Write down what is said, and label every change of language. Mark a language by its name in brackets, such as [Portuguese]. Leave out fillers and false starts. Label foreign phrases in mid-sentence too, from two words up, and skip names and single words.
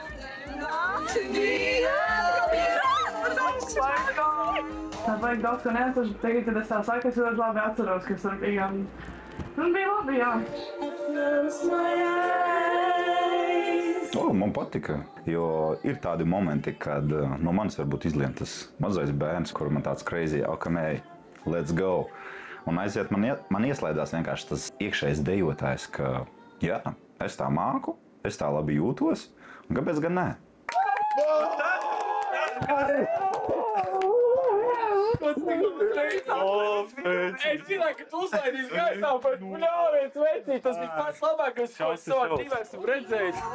[Latvian] Tā vajag daudz, ko neatceros, bet tagad, kad es tā saku, es ļoti labi atceros, kas tur bija. Un bija labi, jā. Man patika, jo ir tādi momenti, kad no manis varbūt izlien tas mazais bērns, kur man tāds [English] crazy, okay, let's go. [Latvian] Un aiziet, man ieslēdās vienkārši tas iekšējais dejotājs, ka jā, es tā māku, es tā labi jūtos, un kāpēc gan nē? Es zināju, ka tu uzlaidīsi gaisā, bet bļāviens vecīt, tas bija pats labākais, ko es savā dzīvē esmu redzējis.